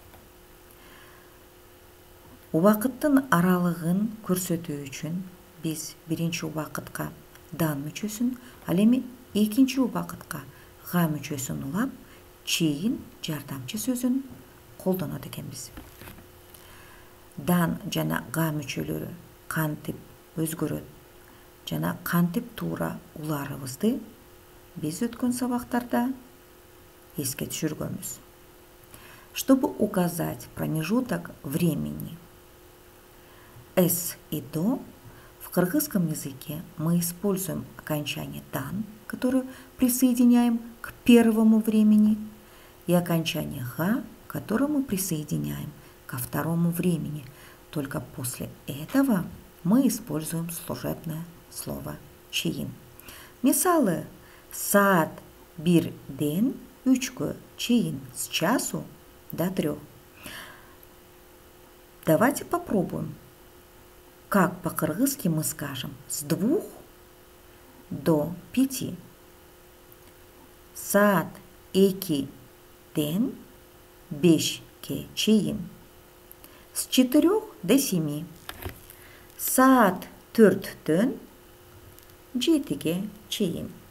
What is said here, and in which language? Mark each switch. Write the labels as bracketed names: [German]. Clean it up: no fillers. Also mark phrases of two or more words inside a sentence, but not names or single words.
[Kyrgyz] Убакыттын аралыгын көрсөтүү үчүн биз биринчи убакытка дан мүчөсүн, ал эми экинчи убакытка га мүчөсүн улап, чейин жардамчы сөзүн колдонот экенбиз. Дан жана га мүчөлөрү кантип өзгөрөт жана кантип туура улаарыбызды биз өткөн сабактарда эске түшүргөнбүз. [Russian] Чтобы указать промежуток времени «с» и «до», в кыргызском языке мы используем окончание «дан», которое присоединяем к первому времени, и окончание «га», которое мы присоединяем ко второму времени. Только после этого мы используем служебное слово «чейин». [Kyrgyz] Мисалы: саат 1-ден 3-кө чейин, [Russian] с часу до 3. Давайте попробуем, как по-кыргызски мы скажем с 2 до 5. [Kyrgyz] Саат 2-ден 5-ке чейин, [Russian] с 4 до 7. [Kyrgyz] Саат 4-дөн 7-ге чейин.